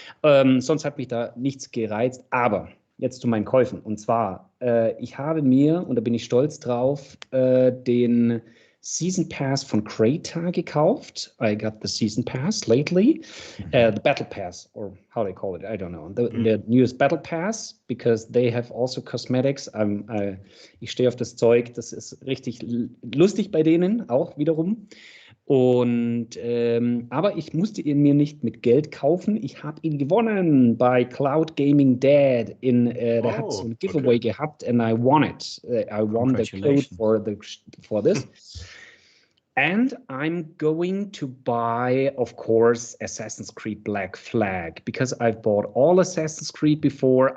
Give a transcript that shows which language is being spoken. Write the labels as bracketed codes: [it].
[de] Sonst hat mich da nichts gereizt, aber jetzt zu meinen Käufen. Und zwar, ich habe mir, und da bin ich stolz drauf, den Season Pass von Crata gekauft. [en] I got the Season Pass lately. The Battle Pass, or how they call it, I don't know. The newest Battle Pass, because they have also cosmetics. [de] Ich stehe auf das Zeug, das ist richtig lustig bei denen, auch wiederum. Und aber ich musste ihn mir nicht mit Geld kaufen. Ich habe ihn gewonnen bei Cloud Gaming Dad. Der hat so ein Giveaway gehabt [en] and I won it. I won the code for this. And I'm going to buy, of course, Assassin's Creed Black Flag because I've bought all Assassin's Creed before.